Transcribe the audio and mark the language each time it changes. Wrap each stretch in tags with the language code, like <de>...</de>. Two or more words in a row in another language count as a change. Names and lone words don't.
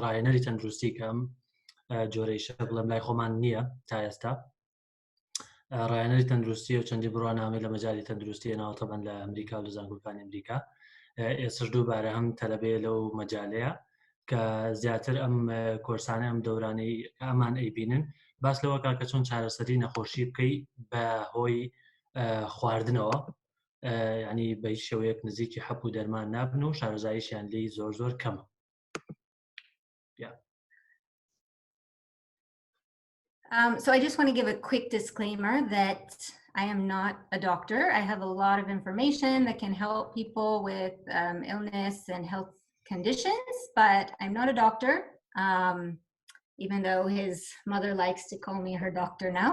<ckb>ڕاهێنەری تەندروستی کەم جۆرەی شە بڵێم لای خۆمان نییە تا ئێستا ڕاهێنەری تەندروستی و چەندی بڕوانامەی لە مەجای تەندروستی ناوتەبەن لە ئەمریکا و لە زانکۆکانی ئەمریکا ئێستش دووبارە هەم تەلەبێ لەو مەجالەیە کە زیاتر ئەم کۆرسانە ئەم دەورانەی ئەمان ئەیبینن باس لەوەکە کە چۆن چارەسەری نەخۆشی بکەی بە هۆی خواردنەوە ینی بە هیچ شێوەیەک نزیکی حەپ و دەرمان نابن و شارەزاییشیان لێی زۆر زۆر کەمە.</ckb> <en>So I just want to give a quick disclaimer that I am not a doctor. I have a lot of information that can help people with illness and health conditions, but I'm not a doctor, even though his mother likes to call me her doctor now.</en>